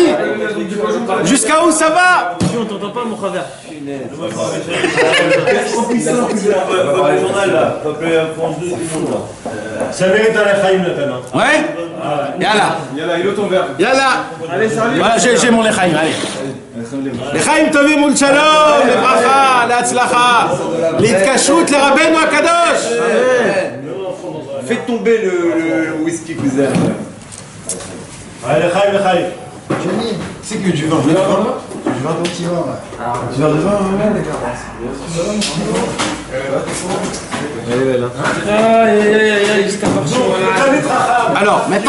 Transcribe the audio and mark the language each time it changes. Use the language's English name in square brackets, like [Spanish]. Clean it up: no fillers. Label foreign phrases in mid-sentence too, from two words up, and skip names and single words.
[French] Jusqu'à où ça va? On t'entend pas, mon frère. Le journal là, appelé France 2, tout le monde là. Ça mérite un Lechaim, Nathan. Ouais. Yalla. Yalla, il est ton verre. Yalla. Allez, salut. Voilà, j'ai mon Lechaim, allez. [Hebrew] לחיים טובים ולשלום, לברכה, להצלחה, להתקשרות לרבנו הקדוש. [French] Faites tomber le whisky que vous avez. Allez, [Hebrew] לחיים, לחיים. [French] C'est que du vin de vin. Du vin d'anti-vin là. Du vin de vin, ouais, d'accord. Alors, maintenant,